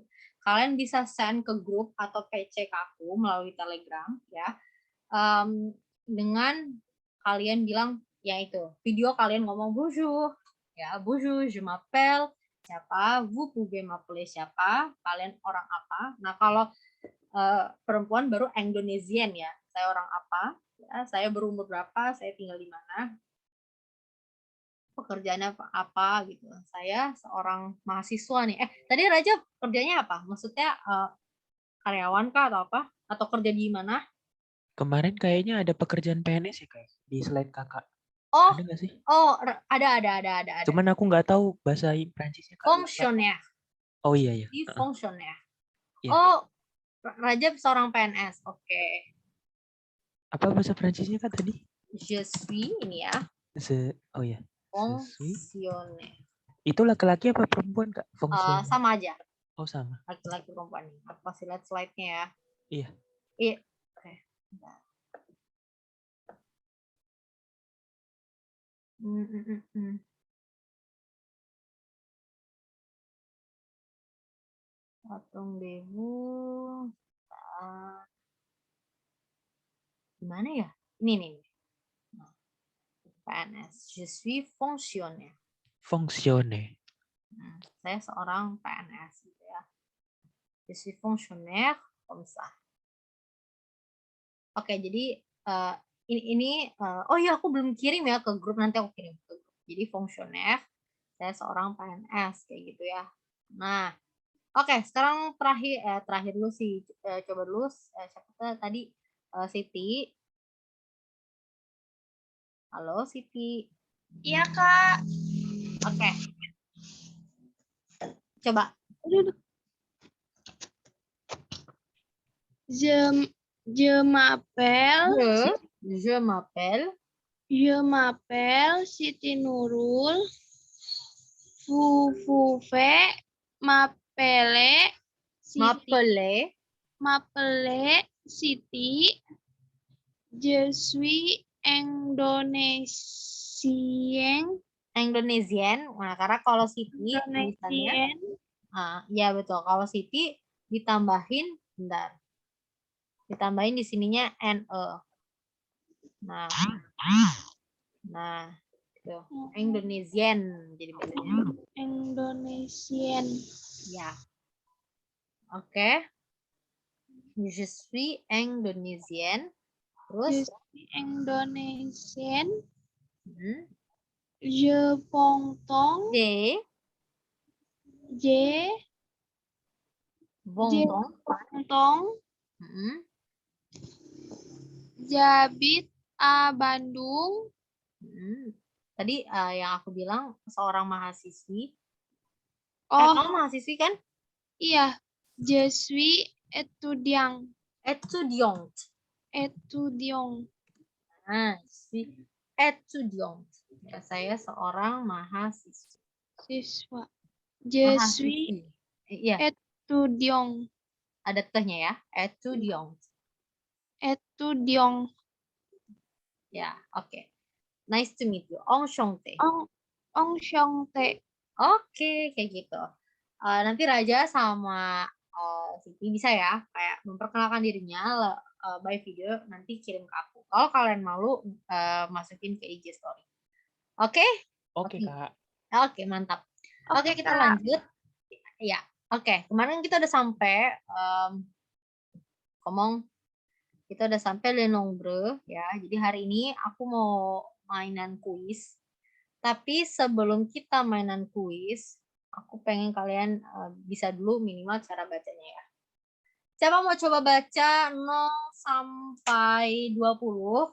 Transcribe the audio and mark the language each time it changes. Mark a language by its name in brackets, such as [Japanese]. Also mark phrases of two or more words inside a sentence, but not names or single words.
[Indonesian] Kalian bisa send ke grup atau PC ke aku melalui Telegram ya. Dengan kalian bilang ya itu, video kalian ngomong bonjour, ya bonjour, [French] je m'appelle [Indonesian] siapa, [French] vous pouvez m'appeler [Indonesian] siapa, kalian orang apa. Nah kalau perempuan baru Indonesian ya, saya orang apa, ya, saya berumur berapa, saya tinggal di mana, pekerjaannya apa gitu. Saya seorang mahasiswa nih. Tadi Raja kerjanya apa? Maksudnya karyawan kah atau apa? Atau kerja di mana? Kemarin kayaknya ada pekerjaan PNS ya, Kak? Di slide Kakak. Oh, Ada nggak sih? ada. Cuman aku nggak tahu bahasa Prancisnya, Kak. Fonctionnaire. Oh iya. Di fonctionnaire. Iya. Oh, Raja seorang PNS. Oke. Apa bahasa Prancisnya, Kak, tadi? [French] Je suis [Indonesian] ini ya. Oh iya. Fonctionnaire. Itu laki-laki apa perempuan, Kak? Sama aja. Oh, sama. Laki-laki perempuan. Aku kasih lihat slide-nya ya. Iya. Iya. Oke. Patung debu. Gimana ya? Ini nih. PNS. [French] Je suis fonctionnaire. [Indonesian] Fonctionnaire. Saya seorang PNS gitu ya. [French] Je suis fonctionnaire comme ça. [Indonesian] Oke, jadi ini oh iya aku belum kirim ya ke grup, nanti aku kirim ke grup. Jadi fonctionnaire, saya seorang PNS kayak gitu ya. Nah, oke, sekarang terakhir dulu sih, coba dulu siapa tadi Siti. Halo Siti. Iya, Kak. Oke. Coba. [French] Je m'appelle. Je m'appelle Siti Nurul. Vous pouvez m'appeler Siti. Je suis Indonesian. [Indonesian] Nah, karena kalau Siti misalnya, ya betul. Kalau Siti ditambahin, ditambahin di sininya NE. Nah, tuh. Indonesian jadi bacanya. Indonesian. Ya. Oke. [French] Je suis Indonesian. [Indonesian] Terus Indonesian. Je pongtong. Pongtong. [French] Jabit Bandung. [Indonesian] Tadi yang aku bilang seorang mahasiswi. Kamu mahasiswi kan? Iya. [French] Je suis étudiant. [Indonesian] Nah, si étudiant. Ya, saya seorang mahasiswa. [French] Je suis étudiant. [Indonesian] Ada tehnya ya, étudiant. Ya, oke. [English] Nice to meet you. Enchanté. [Indonesian] Oke, kayak gitu. Nanti Raja sama Siti bisa ya, kayak memperkenalkan dirinya [English] by video [Indonesian] nanti kirim ke aku. Kalau kalian malu masukin ke IG story. Oke? Oke, Kak. Oke, mantap. Oke, Oke, kita Kak. lanjut. Ya, oke. Kemarin kita udah sampai kita udah sampai [French] le nombre [Indonesian] ya. Jadi hari ini aku mau mainan kuis. Tapi sebelum kita mainan kuis, aku pengen kalian bisa dulu minimal cara bacanya ya. Siapa mau coba baca 0 sampai 20?